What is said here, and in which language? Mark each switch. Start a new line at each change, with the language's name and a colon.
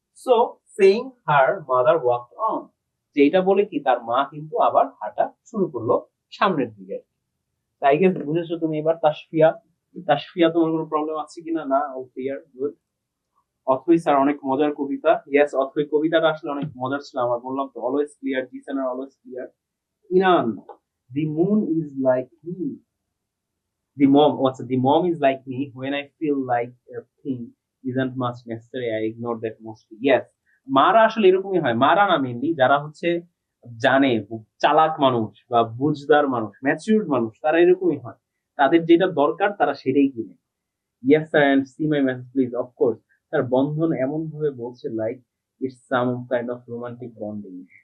English: so saying her mother walked on,
Bangla: যে এটা বলে কি তার মা কিন্তু আবার হাঁটা শুরু করলো সামনের দিকে। তাই গেস বুঝেছো তুমি এবার তাসফিয়া। তাসফিয়া তোমার কোনো প্রবলেম আছে কিনা? না, ও ক্লিয়ার, গুড। অথই স্যার অনেক মজার কবিতা, ইয়েস অথই কবিতাটা আসলে অনেক মজার ছিল, আমার বললাম তো,
English: Always clear, Zisan always clear. Inan, the moon is like me, the mom, what's the mom is like me when I feel like a thing isn't much necessary, I ignore that mostly.
Bangla: Yes, মারা আসলে এরকমই হয়। মারা না, mainly যারা হচ্ছে জানে, চালাক মানুষ বা বুঝদার মানুষ, ম্যাচিউরড মানুষ, তারা এরকমই হয়। তাদের যেটা দরকার তারা সেটাই কিনে।
English: Yes sir, and see my message please, of course.
Bangla: তার বন্ধন এমন ভাবে বলছে
English: Like it's some kind of romantic bonding.